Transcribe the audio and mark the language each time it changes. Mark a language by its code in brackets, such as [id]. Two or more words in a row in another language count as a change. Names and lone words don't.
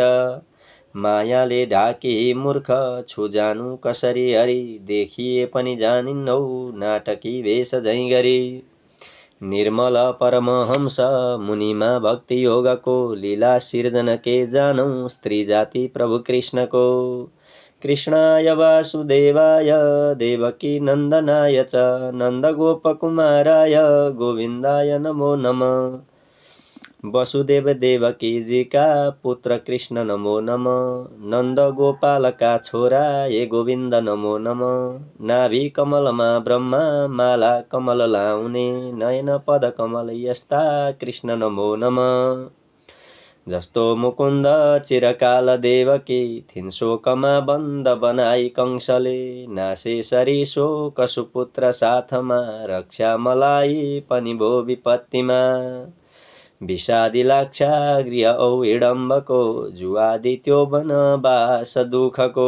[ne] मायाले ढाकी मूर्ख छु जानु कसरी हरि, देखिए पनि जानिन्नौ नाटकी वेश झैं गरी। निर्मल परमहंस मुनिमा भक्ति योगको, लीला सिर्जन के जानौ स्त्री जाति प्रभु कृष्णको। [sa] कृष्णाय वासुदेवाय देवकी नन्दनाय च, नन्दगोपकुमाराय गोविन्दाय नमो नमः। [hi] वसुदेव देवकी जी का पुत्र कृष्ण [sa] नमो नमः। [ne] नन्द गोपाल का छोरा हे गोविन्द [sa] नमो नमः। [ne] नाभि कमलमा ब्रह्मा माला कमल लाउने, नयन पद कमल यस्ता कृष्ण [sa] नमो नमः। [ne] जस्तो मुकुन्द चिरकाल देवकी थिन् शोकमा बन्द बनाई कंसले, नासे सरी शोक सुपुत्र साथमा, रक्षा मलाई पनि भो विपत्तिमा। विषादी लाक्षा गृह औ हिडम्बको, जुआदि त्यो वनवास दुःखको।